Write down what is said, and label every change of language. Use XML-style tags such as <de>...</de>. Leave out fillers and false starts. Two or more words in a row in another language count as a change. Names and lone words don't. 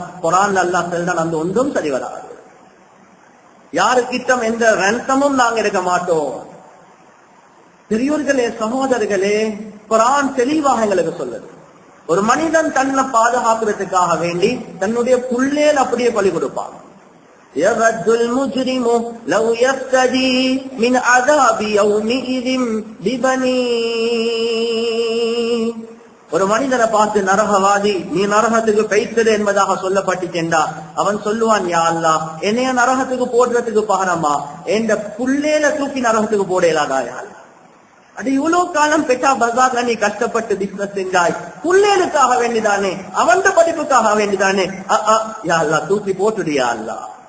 <ta>குர்ஆன் அல்லாஹ் சொல்றான், அந்த ஒன்றும் சரி வராது. யாருக்கிட்டம் எந்த ரன்சமும் நாங்க எடுக்க மாட்டோம். பெரியோர்களே சகோதரர்களே, குர்ஆன் தெளிவாக எங்களுக்கு சொல்லுது, ஒரு மனிதன் தன்னை பாதுகாக்கிறதுக்காக வேண்டி தன்னுடைய புள்ளேல் அப்படியே பலி கொடுப்பான்.</ta> <ar>يَوَدُّ الْمُجْرِمُ لَوْ يَفْتَدِي مِنْ عَذَابِ يَوْمِئِذٍ بِبَنِيهِ.</ar> <ta>ஒரு மனிதனை பார்த்து நரகவாதி, நீ நரகத்துக்கு பெய்தது என்பதாக சொல்லப்பட்டுச்சென்றா அவன் சொல்லுவான், யா அல்லாஹ், என்னைய நரகத்துக்கு போடுறதுக்கு பகரமா என்ற புள்ளேல தூக்கி நரகத்துக்கு போடலாதா? யா அல்லாஹ், அது இவ்வளவு காலம் பெட்டா பஜார்ல நீ கஷ்டப்பட்டு பிசினஸ் செஞ்சாய், புள்ளேலுக்காக வேண்டிதானே, அவன் படிப்புக்காக வேண்டிதானே, யா அல்லாஹ் தூக்கி போட்டுடியா அல்லாஹ்.</ta>